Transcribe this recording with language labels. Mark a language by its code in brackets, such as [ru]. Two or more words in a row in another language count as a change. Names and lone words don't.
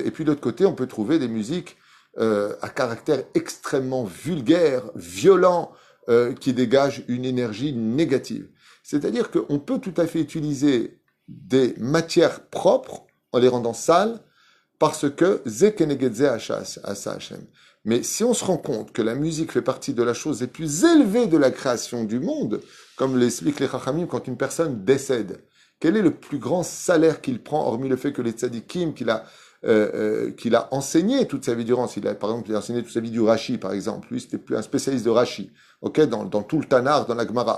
[fr] Et puis de l'autre côté, on peut trouver des musiques à caractère extrêmement vulgaire, violent, qui dégagent une énergie négative. C'est-à-dire qu'on peut tout à fait utiliser des matières propres en les rendant sales, parce que [he] זה כנגד זה עשה השם. [fr] Mais si on se rend compte que la musique fait partie de la chose les plus élevées de la création du monde, comme l'expliquent les Chachamim, quand une personne décède, quel est le plus grand salaire qu'il prend, hormis le fait que les tzadikim qu'il a enseigné toute sa vie durant, par exemple, il a enseigné toute sa vie du Rashi, par exemple, lui c'était plus un spécialiste de Rashi, ok, dans tout le Tanar, dans la Gemara.